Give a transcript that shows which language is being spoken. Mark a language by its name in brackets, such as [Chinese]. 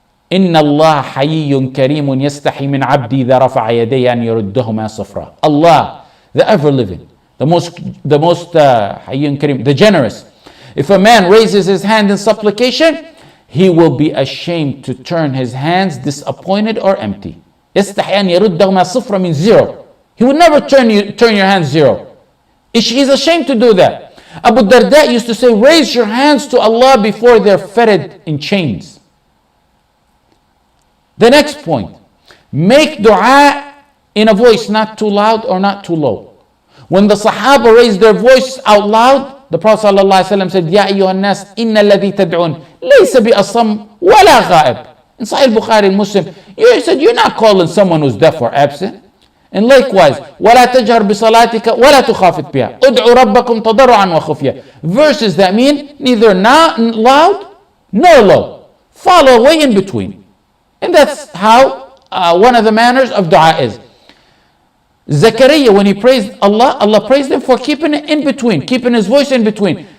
[Arabic] إِنَّ اللَّهَ حَيِّيٌّ كَرِيمٌ يَسْتَحِي مِنْ عَبْدِي إِذَا رَفَعَ يَدَيْهِ أَنْ يَرُدَّهُمَا صَفْرًا. [English] Allah, the ever-living, the most [Arabic] حَيِّيٌّ كَرِيمٌ, [English] the generous. If a man raises his hand in supplication, he will be ashamed to turn his hands disappointed or empty. [Arabic] يَسْتَحِي أَنْ يَرُدَّهُمَا صَفْرًا [English] means zero. He would never turn your hands zero. He's ashamed to do that. Abu Darda used to say, raise your hands to Allah before they're fettered in chains. The next point, make dua in a voice not too loud or not too low. When the Sahaba raised their voice out loud, the Prophet ﷺ said, [Arabic] Ya ayyuhan nas, inna alladhi tad'un, laysa bi asam wala ghaib. [English] In Sahih Bukhari and Muslim, you said, you're not calling someone who's deaf or absent. And likewise, [Arabic] وَلَا تَجْهَرْ بِصَلَاتِكَ وَلَا تُخَافِتْ بِهَا أُدْعُوا رَبَّكُمْ تَضَرُّعًا وَخُفْيًا. [English] Verses that mean neither not loud nor low. Follow way in between. And that's how one of the manners of dua is. Zakaria, when he praised Allah, Allah praised him for keeping it in between, keeping his voice in between.